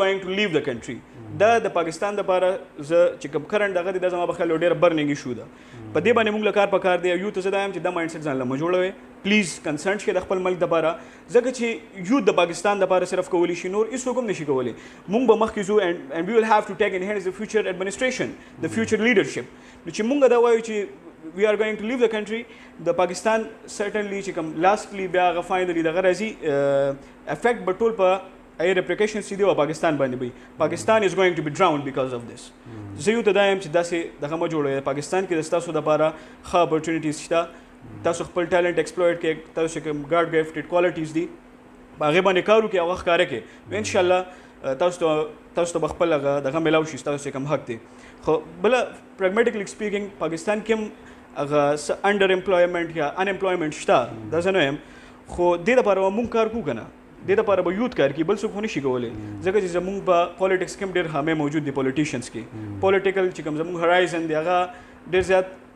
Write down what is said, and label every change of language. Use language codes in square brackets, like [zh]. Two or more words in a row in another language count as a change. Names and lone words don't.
[en] going to leave the country [ps] دا د پاکستان دپاره زه چې کوم کرنټ دغه دی دا زما په خیال یو ډېره [en] burning issue [ps] ده په دې باندې مونږ له کار پکار دی یو ته زه دا یم چې دا [en] mind set [ps] ځان له مه جوړوئ [en] please concern [ps] شئ د خپل ملک دپاره ځکه چې یوت د پاکستان دپاره صرف کولی شي نور هېڅوک هم نشي کولی مونږ به مخکې ځو [en] and we will have to take in hands the future administration the future leadership [ps] نو چې مونږ دا وایو چې [en] we are going to leave the country [ps] د پاکستان certainly چې کوم lastly بیا هغه finally دغه راځي افیکټ به ټول په هغې ریپلیکیشنز چې دی او پاکستان باندې به پاکستان [en] is going to be drowned because of this [ps] زه یو ته دا یم چې داسې دغه مه جوړوئ پاکستان کې د ستاسو دپاره ښه اپورچونیټیز شته تاسو خپل [en] talent exploit [ps] کړئ تاسو چې کوم [en] God gifted qualities [ps] دي په هغې باندې کار وکړئ او هغه ښکاره کړئ نو انشاءالله تاسو ته به خپل دغه میلاو شي ستاسو چې کوم حق دی خو بله [en] pragmatically speaking [ps] پاکستان کې هم هغه څه [en] under employment [ps] یا [en] un employment [ps] شته دا زه نه یم خو دې دپاره به مونږ کار کوو که نه دې دپاره به یوت کار کوي بل څوک خو نشي کولی ځکه چې زمونږ په پالیټکس کې هم ډېر خامې موجود دي پولیټیشنس کې پولیټیکل چې کوم زمونږ هرایزن دی هغه ډېر زیات